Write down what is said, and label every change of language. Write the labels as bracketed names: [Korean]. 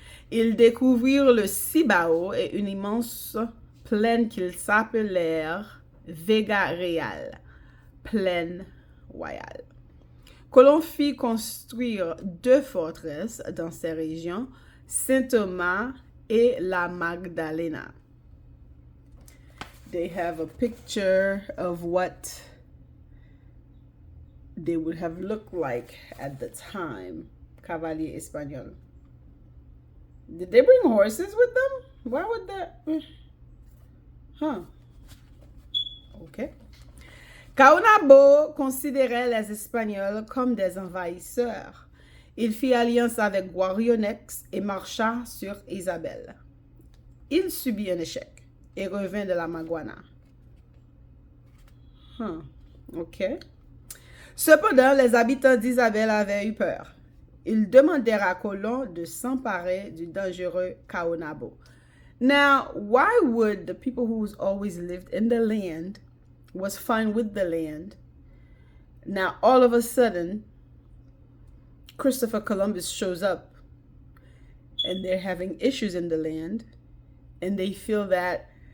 [French] Ils découvrirent le Cibao et une immense plaine qu'ils appelèrent Vega Real, plaine royale. Colomb fit construire 2 forteresses dans ces régions, Saint-Thomas et la Magdalena. [English] They have a picture of what they would have looked like at the time. Cavalier Espagnol. Did they bring horses with them? Why would that? Huh. Okay. [French] Kaabu considérait les Espagnols comme des envahisseurs. Il fit alliance avec Guarionex et marcha sur Isabelle. Il subit un échec et revint de la Maguana. Ok. Cependant, les habitants d'Isabelle avaient eu peur. Ils demandèrent à Colomb de s'emparer du dangereux Kaabu. [English] Now, why would the people who's always lived in the land, was fine with the land, now all of a sudden, Christopher Columbus shows up and they're having issues in the land and they feel that